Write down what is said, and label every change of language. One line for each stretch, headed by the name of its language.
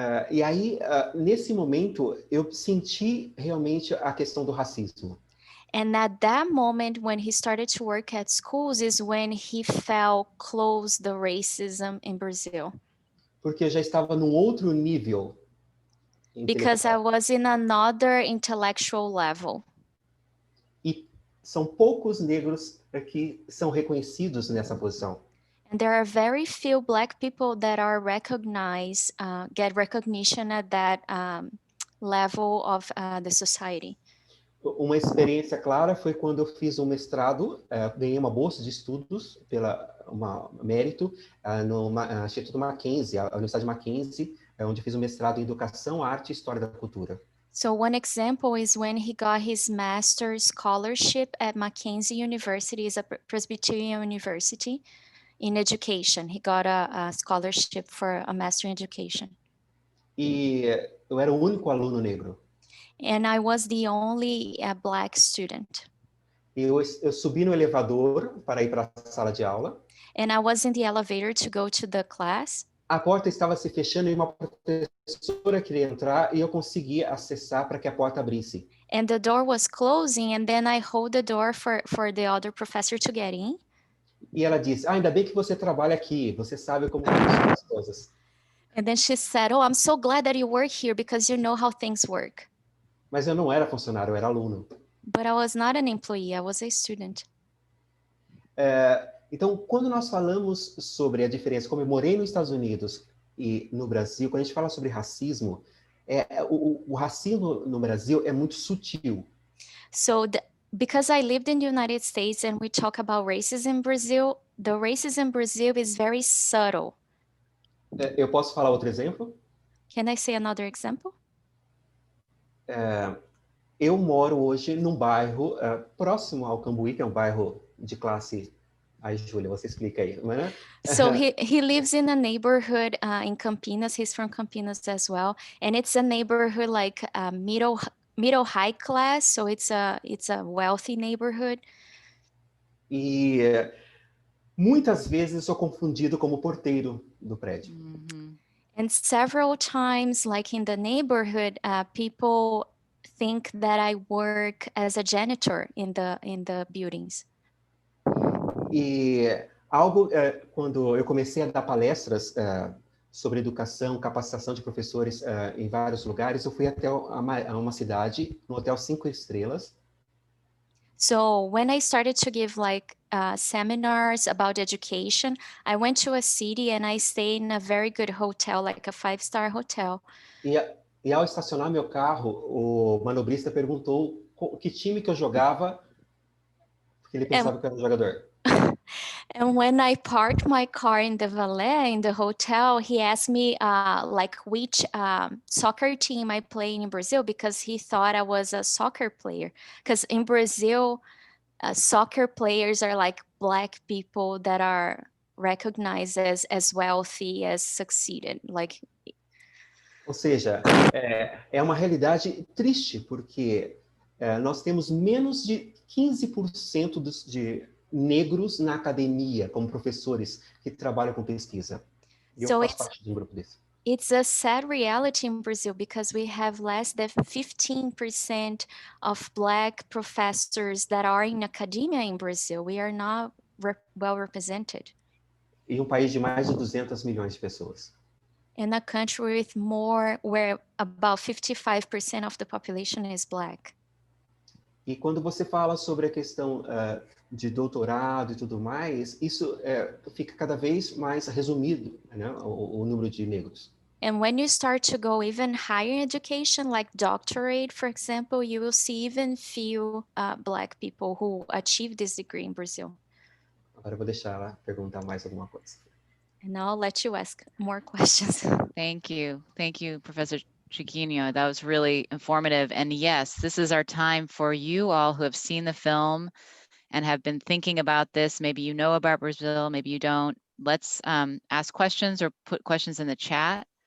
Portuguese: E aí, nesse momento, eu senti realmente a questão do racismo.
English: And at that moment, when he started to work at schools, is when he felt close the racism in Brazil.
Portuguese: Porque eu já estava num outro nível
English: Because I
Portuguese: intelectual.
English: was in another intellectual level.
Portuguese: E são poucos negros que são reconhecidos nessa posição.
English: And there are very few Black people that are recognized, get recognition at that level of the society.
Portuguese: Uma experiência clara foi quando eu fiz um mestrado, ganhei uma bolsa de estudos pela mérito no Instituto Mackenzie, a Universidade Mackenzie, onde eu fiz um mestrado em Educação, Arte e História da Cultura.
English: So one example is when he got his master's scholarship at Mackenzie University, is a Presbyterian university in education. He got a scholarship for a master in education.
Portuguese: E eu era o único aluno negro.
English: And I was the only Black student.
Portuguese: Eu subi no elevador para ir para a sala de aula.
English: And I was in the elevator to go to the class.
Portuguese: A porta estava se fechando e uma professora queria entrar e eu consegui acessar para que a porta abrisse.
English: And the door was closing, and then I hold the door for the other professor to get in.
Portuguese: E ela disse, ainda bem que você trabalha aqui, você sabe como funcionam as coisas.
English: And then she said, oh, I'm so glad that you work here because you know how things work.
Portuguese: Mas eu não era funcionário, eu era aluno.
English: But I was not an employee, I was a student.
Portuguese: Então, quando nós falamos sobre a diferença, como eu morei nos Estados Unidos e no Brasil, quando a gente fala sobre racismo, o racismo no Brasil é muito sutil.
English: So because I lived in the United States and we talk about racism in Brazil, the racism in Brazil is very subtle.
Portuguese: Eu posso falar outro exemplo?
English: Can I say another example?
Portuguese: Eu moro hoje num bairro próximo ao Cambuí, que é um bairro de classe... Ai, Júlia, você explica aí, né?
English: So he lives in a neighborhood in Campinas. He's from Campinas as well. And it's a neighborhood like middle high class, so it's a wealthy neighborhood.
Portuguese: E muitas vezes eu sou confundido como porteiro do prédio. Mhm.
English: And several times, like in the neighborhood, people think that I work as a janitor in the buildings.
Portuguese: E quando eu comecei a dar palestras sobre educação, capacitação de professores em vários lugares, eu fui até uma cidade, um hotel 5 estrelas.
English: So when I started to give like seminars about education, I went to a city and I stayed in a very good hotel, like a 5-star hotel.
Portuguese: E ao estacionar meu carro, o manobrista perguntou que time que eu jogava, porque ele pensava que eu era um jogador.
English: And when I parked my car in the valet in the hotel, he asked me like which soccer team I play in Brazil, because he thought I was a soccer player. Because in Brazil, soccer players are like Black people that are recognized as wealthy, as succeeded. Like,
Portuguese: ou seja, é uma realidade triste, porque nós temos menos de 15% de negros na academia, como professores que trabalham com pesquisa. E eu faço parte de um grupo desse.
English: It's a sad reality in Brazil because we have less than 15% of Black professors that are in academia in Brazil. We are not well represented.
Portuguese: E um país de mais de 200 milhões de pessoas.
English: In a country with where about 55% of the population is Black.
Portuguese: E quando você fala sobre a questão de doutorado e tudo mais, isso fica cada vez mais resumido, né? O número de negros.
English: And when you start to go even higher in education, like doctorate, for example, you will see even few Black people who achieve this degree in Brazil.
Portuguese: Agora eu vou deixar ela perguntar mais alguma coisa.
English: And I'll let you ask more questions. Thank you, Professor Chiquinho. That was really informative. And yes, this is our time for you all who have seen the film and have been thinking about this. Maybe you know about Brazil, maybe you don't. let's ask questions or put questions in the chat.